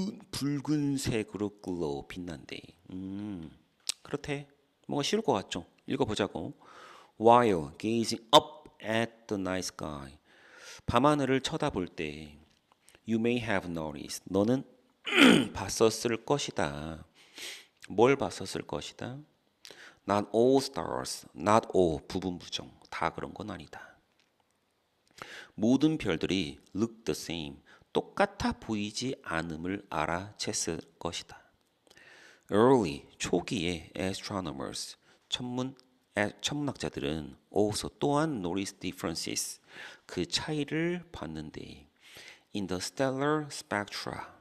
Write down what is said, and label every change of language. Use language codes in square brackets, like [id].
[ko] 붉은색으로 glow 빛난대. 그렇대. 뭔가 쉬울 것 같죠? 읽어보자고. [en] While gazing up at the night sky. [ko] 밤하늘을 쳐다볼 때 [en] You may have noticed. [ko] 너는 봤었을 것이다. 뭘 봤었을 것이다? [en] Not all stars. Not all. [ko] 부분 부정. 다 그런 건 아니다. 모든 별들이 [en] look the same. [ko] 똑같아 보이지 않음을 알아챘을 것이다. [en] Early. [ko] 초기에 astronomers. 천문학자들은 also 또한 [en] noticed differences. [ko] 그 차이를 봤는데 [en] in the stellar spectra.